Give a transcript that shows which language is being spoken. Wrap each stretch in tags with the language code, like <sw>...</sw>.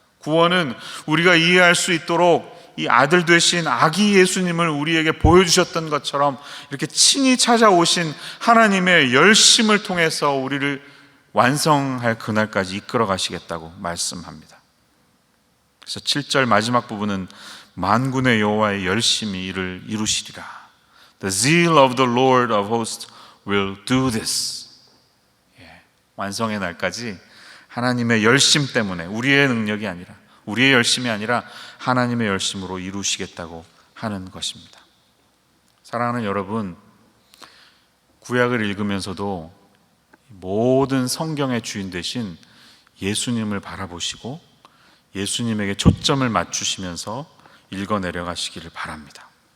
<ko>구원은 우리가 이해할 수 있도록 이 아들 되신 아기 예수님을 우리에게 보여주셨던 것처럼 이렇게 친히 찾아오신 하나님의 열심을 통해서 우리를 완성할 그날까지 이끌어 가시겠다고 말씀합니다. 그래서 7절 마지막 부분은 만군의 여호와의 열심이 이를 이루시리라.</ko> <en>The zeal of the Lord of hosts will do this.</en> <ko>완성의 날까지 하나님의 열심 때문에, 우리의 능력이 아니라, 우리의 열심이 아니라 하나님의 열심으로 이루시겠다고 하는 것입니다. 사랑하는 여러분, 구약을 읽으면서도 모든 성경의 주인 되신 예수님을 바라보시고 예수님에게 초점을 맞추시면서 읽어 내려가시기를 바랍니다.</ko>